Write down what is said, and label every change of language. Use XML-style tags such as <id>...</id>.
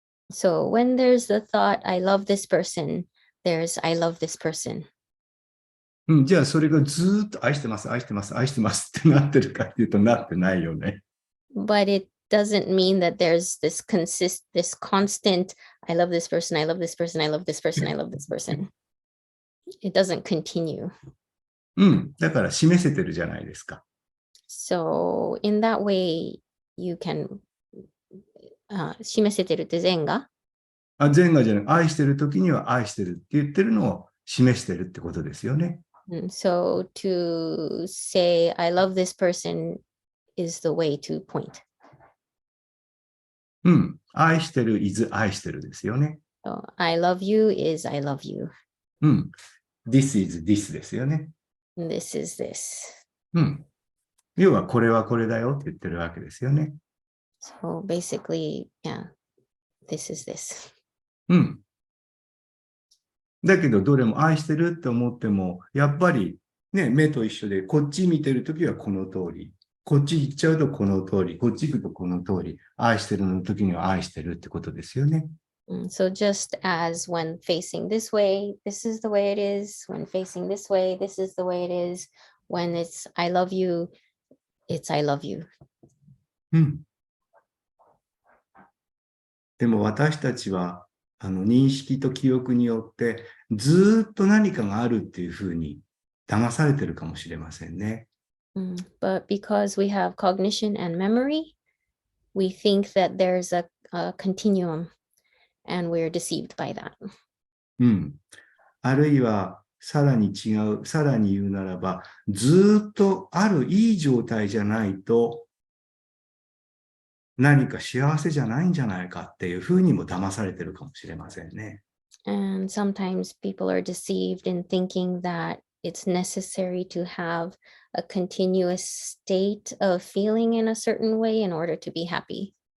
<en>So when there's the thought, I love this person, there's I love this person.</en> <ja>じゃあそれがずーっと愛してます、愛してます、愛してますってなってるかっていうとなってないよね。</ja> <en>But it doesn't mean that there's this constant, I love this person, I love this person, I love this person, I love this person. It doesn't continue.</en> <ja>だから示せてるじゃないですか。</ja> <en>So in that way, you can</en> <ja>示せてるって善が善がじゃない、愛してる時には愛してるって言ってるのを示してるってことですよね。</ja> <en>So to say, I love this person is the way to point.</en> <ja>愛してる is 愛してるですよね。</ja> <en>So, I love you is I love you. This is this</en> <ja>ですよね。</ja> <en>This is this.</en> <ja>要はこれはこれだよって言ってるわけですよね。</ja> <en>So basically, yeah, this is this.</en> <ja>だけどどれも愛してるって思っても、やっぱりね、目と一緒で、こっち見てるときはこの通り、こっち行っちゃうとこの通り、こっち行くとこの通り、愛してるの時には愛してるってことですよね。</ja> <en>So just as when facing this way, this is the way it is. When facing this way, this is the way it is. When it's I love you, it's I love you.</en> <ja>でも私たちは認識と記憶によってずっと何かがあるっていうふうに騙されてるかもしれませんね。</ja> <en>But because we have cognition and memory, we think that there's a continuum and we're deceived by that.</en> <ja>あるいはさらに違う、さらに言うならば、ずっとあるいい状態じゃないと何か幸せじゃないんじゃないかっていうふうにも騙されてるかもしれませんね。</ja> <en>And sometimes people are deceived in thinking that it's necessary to have a continuous state of feeling in a certain way in order to be happy.</en>